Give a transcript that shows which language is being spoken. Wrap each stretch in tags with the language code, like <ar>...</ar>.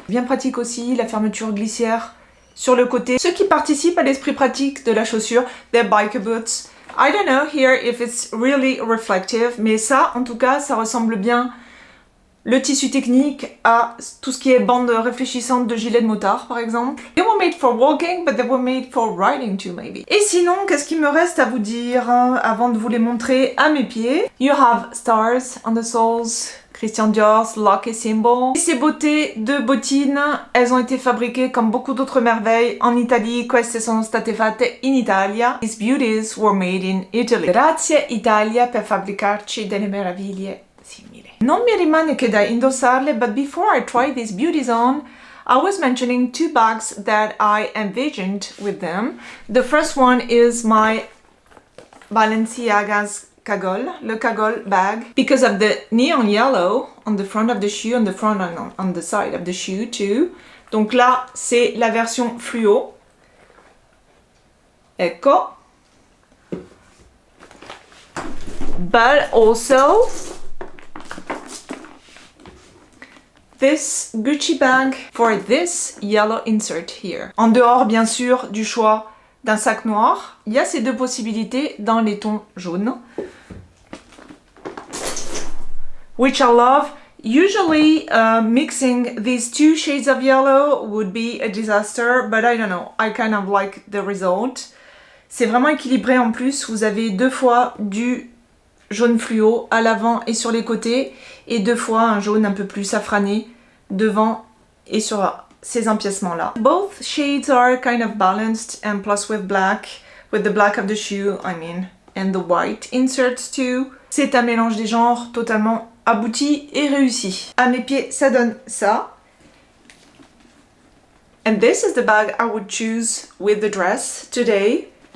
<fr>Bien pratique aussi, la fermeture glissière sur le côté. Ce qui participe à l'esprit pratique de la chaussure, des biker boots.</fr> <en>I don't know here if it's really reflective,</en> <fr>mais ça, en tout cas, ça ressemble bien le tissu technique à tout ce qui est bande réfléchissante de gilet de motard, par exemple.</fr> <en>They were made for walking, but they were made for riding too, maybe.</en> <fr>Et sinon, qu'est-ce qu'il me reste à vous dire avant de vous les montrer à mes pieds?</fr> <en>You have stars on the soles. Christian Dior's lucky symbol.</en> <fr>Et ces beautés de bottines, elles ont été fabriquées comme beaucoup d'autres merveilles en Italie.</fr> <it>Queste sono state fatte in Italia.</it> <en>These beauties were made in Italy.</en> <it>Grazie Italia per fabbricarci delle meraviglie simili. Non mi rimane che da indossarle,</it> <en>but before I tried these beauties on, I was mentioning two bags that I envisioned with them. The first one is my Balenciaga's Cagole, le Cagole bag, because of the neon yellow on the front of the shoe, on the front and on the side of the shoe too.</en> <fr>Donc là, c'est la version fluo.</fr> <it>Ecco.</it> <en>But also this Gucci bag for this yellow insert here.</en> <fr>En dehors, bien sûr, du choix d'un sac noir, il y a ces deux possibilités dans les tons jaunes,</fr> <en>which I love. Usually mixing these two shades of yellow would be a disaster, but I don't know, I kind of like the result.</en> <fr>C'est vraiment équilibré en plus, vous avez deux fois du jaune fluo à l'avant et sur les côtés, et deux fois un jaune un peu plus safrané devant et sur ces empiècements-là.</fr> <en>Both shades are kind of balanced, and plus with the black of the shoe, I mean, and the white inserts too.</en> <fr>C'est un mélange des genres totalement abouti et réussi. À mes pieds, ça donne ça.</fr> <en>And this is the bag I would choose with the dress today.</en>